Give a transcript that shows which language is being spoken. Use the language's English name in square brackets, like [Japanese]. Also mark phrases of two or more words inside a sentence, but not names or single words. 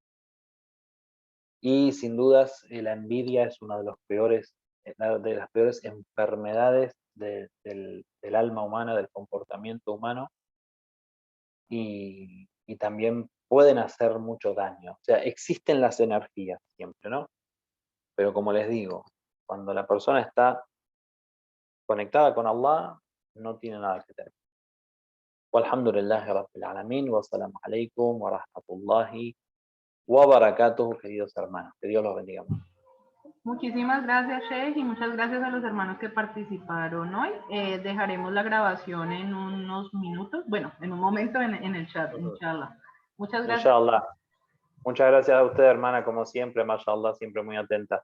[Spanish] Y sin dudas la envidia es una de de las peores enfermedades del alma humana, del comportamiento humano, y también pueden hacer mucho daño. O sea, existen las energías siempre, ¿no? Pero como les digo, cuando la persona está conectada con Allah, no tiene nada que temer. [Arabic] والحمد لله رب العالمين والسلام عليكم ورحمة الله وبركاته, [Spanish] queridos hermanos. Que Dios los bendiga mucho. Muchísimas gracias, Sheikh, y muchas gracias a los hermanos que participaron hoy. Dejaremos la grabación en unos minutos, bueno, en un momento en el chat, inshallah. Muchas gracias. Inshallah. Muchas gracias a usted, hermana, como siempre, mashallah, siempre muy atenta.